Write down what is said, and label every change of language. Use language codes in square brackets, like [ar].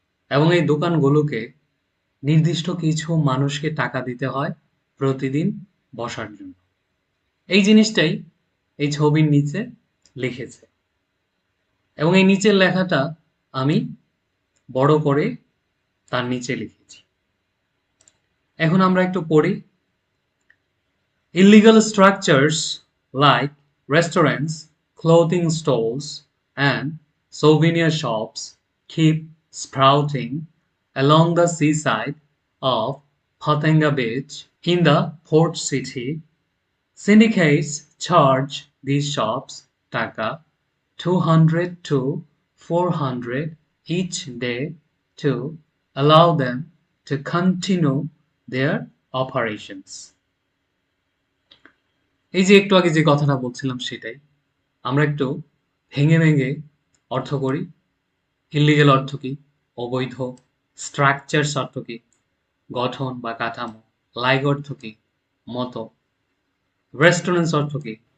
[bn] এবং এই দোকানগুলোকে নির্দিষ্ট কিছু মানুষকে টাকা দিতে হয় প্রতিদিন বসার জন্য। এই জিনিসটাই এই ছবির নিচে লিখেছে, এবং এই নিচের লেখাটা আমি বড় করে তার নিচে লিখেছি। এখন আমরা একটু পড়ি। [en] Illegal structures like restaurants, clothing stores, and souvenir shops keep sprouting along the seaside of Phatanga Beach in the port city. Syndicates charge these shops Taka 200 to 400 each day to allow them to continue their operations. [bn] এই যে একটু আগে যে কথাটা বলছিলাম সেটাই আমরা একটু ভেঙে ভেঙে অর্থ করি। ইলিগেল অর্থ কি? অবৈধ। স্ট্রাকচারস অর্থ কি? গঠন বা কাঠামো। লাইক অর্থ কি? মতো। রেস্টুরেন্টস অর্থ কি?